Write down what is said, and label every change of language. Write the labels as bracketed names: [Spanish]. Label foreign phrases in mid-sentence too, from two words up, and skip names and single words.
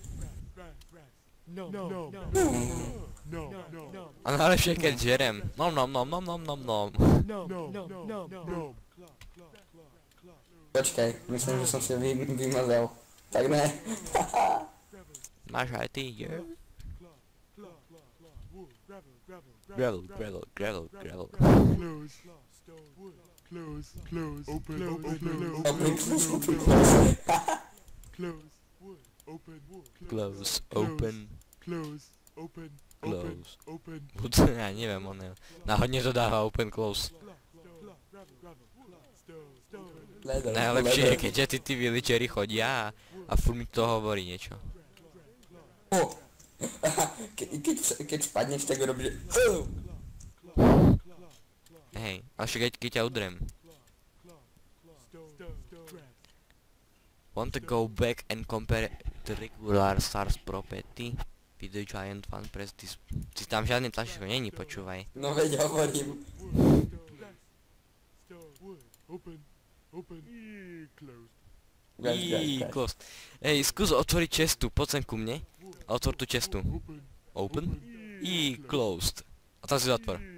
[Slovak] A najlepšie keď žerem. Nom nom nom nom nom nom nom. Počkaj, myslím, že som si vymazal. Tak ne. Máš aj ty, je? [English] Gravel, gravel, gravel, gravel. Open Close, open, close. [Slovak] Ja neviem, on je. Náhodne to dáva [English] open, close. [Slovak] Najlepšie je, keď tí villageri chodia a furt mi to hovorí niečo. Keď spadneš, tak robíš... Hej, ale však keď ťa udrem. [English] Want to go back and compare the regular stars property with the giant one, press this. [Slovak] Si tam žiadny tlačítko není, počúvaj. No veď hovorím. Closed. Hej, skús otvoriť cestu, poď sem ku mne. A otvor tú cestu. [English] Open. Closed. [Slovak] A tam si zatvor.